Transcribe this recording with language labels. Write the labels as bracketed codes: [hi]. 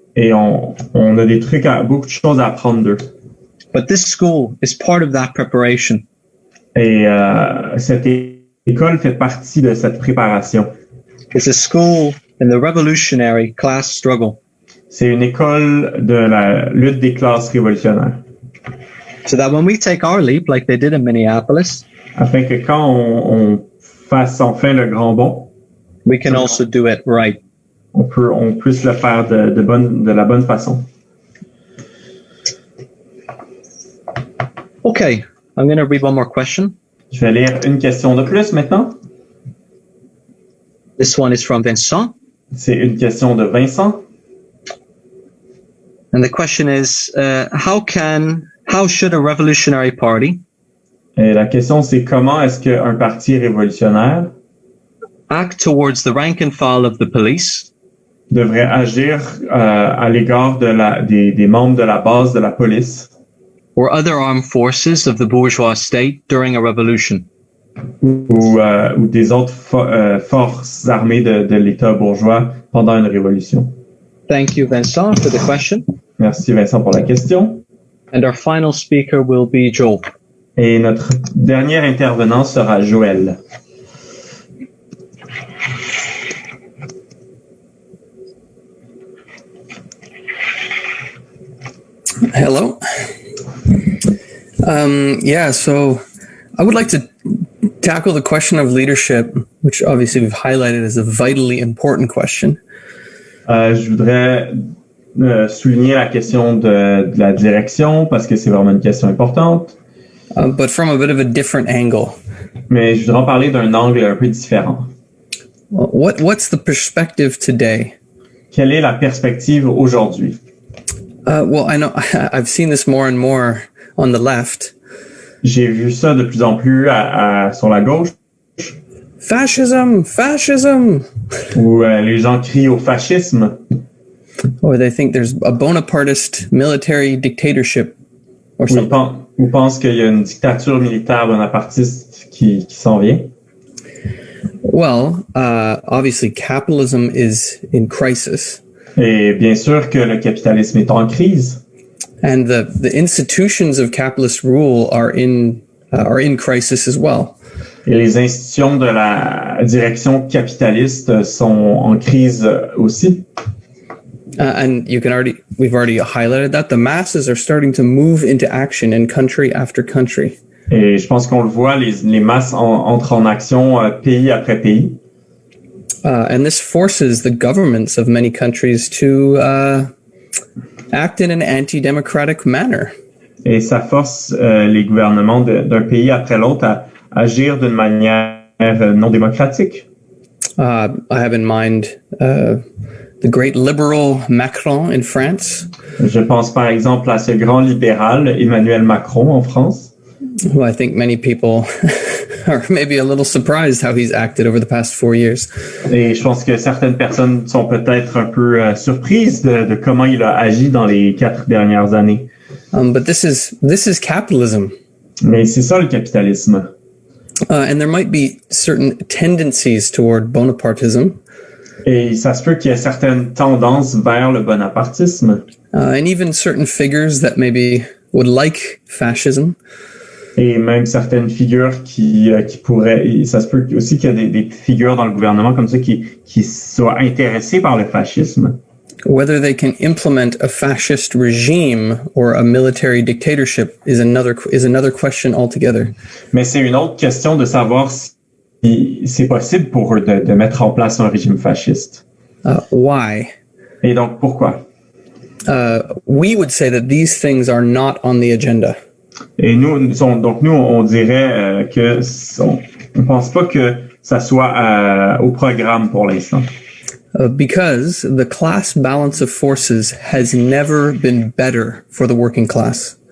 [fr] Et on a des trucs, beaucoup de choses à apprendre d'eux. [en] But this school is part of that preparation. [fr] Et cette école fait partie de cette préparation. [en] It's a school in the revolutionary class struggle. [fr] C'est une école de la lutte des classes révolutionnaires. [en] So that when we take our leap, like they did in Minneapolis, [fr] afin que quand on fasse enfin le grand bond, [en] we can also do it right. [fr] On puisse le faire de la bonne façon. [en] Okay, I'm going to read one more question. [fr] Je vais lire une question de plus maintenant. [en] This one is from Vincent. [fr] C'est une question de Vincent. [en] And the question is, how should a revolutionary party [fr] Et la question, c'est comment est-ce qu'un parti révolutionnaire [en] act towards the rank and file of the police [fr] devrait agir à l'égard des membres de la base de la police [en] or other armed forces of the bourgeois state during a revolution? [fr] Ou des autres forces armées de l'État bourgeois pendant une révolution. [en] Thank you, Vincent, for the question. [fr] Merci, Vincent, pour la question. [en] And our final speaker will be Joel. [fr] Et notre dernier intervenant sera Joël. [en] Hello. So I would like to tackle the question of leadership, which obviously we've highlighted as a vitally important question. [fr] Je voudrais souligner la question de la direction parce que c'est vraiment une question importante. [en] But from a bit of a different angle. [fr] Mais je voudrais en parler d'un angle un peu différent. [en] What's the perspective today? [fr] Quelle est la perspective aujourd'hui? [en] Well, I know I've seen this more and more on the left. [fr] J'ai vu ça de plus en plus sur la gauche. [en] Fascism, fascism. [fr] Où les gens crient au fascisme. [en] Or they think there's a Bonapartist military dictatorship or something. [fr] Ou pensent qu'il y a une dictature militaire bonapartiste qui s'en vient. [en] Well, obviously capitalism is in crisis. [fr] Et bien sûr que le capitalisme est en crise. [en] And the institutions of capitalist rule are in crisis as well. [fr] Et les institutions de la direction capitaliste sont en crise aussi. [en] And we've already highlighted that the masses are starting to move into action in country after country. [fr] Et je pense qu'on le voit, les masses entrent en action pays après pays. [en] And this forces the governments of many countries to act in an anti-democratic manner. [fr] Et ça force les gouvernements d'un pays après l'autre à agir d'une manière non démocratique. [en] I have in mind the great liberal Macron in France. [fr] Je pense par exemple à ce grand libéral Emmanuel Macron en France. [en] Who I think many people are maybe a little surprised how he's acted over the past 4 years. [fr] Et je pense que certaines personnes sont peut-être un peu surprises de comment il a agi dans les 4 dernières années. [en] But this is capitalism. [fr] Mais c'est ça le capitalisme. [en] And there might be certain tendencies toward Bonapartism. [fr] Et ça se peut qu'il y ait certaines tendances vers le bonapartisme. [en] And even certain figures that maybe would like fascism. [fr] Et même certaines figures qui pourraient, et ça se peut aussi qu'il y ait des figures dans le gouvernement comme ça qui soient intéressées par le fascisme. [en] Whether they can implement a fascist regime or a military dictatorship is another question altogether. [fr] Mais c'est une autre question de savoir si c'est possible pour eux de mettre en place un régime fasciste. [en] Why? [fr] Et donc pourquoi? [en] We would say that these things are not on the agenda. [fr] Et nous on dirait que on pense pas que ça soit au programme pour l'instant. [en] Because the class balance of forces has never been better for the working class.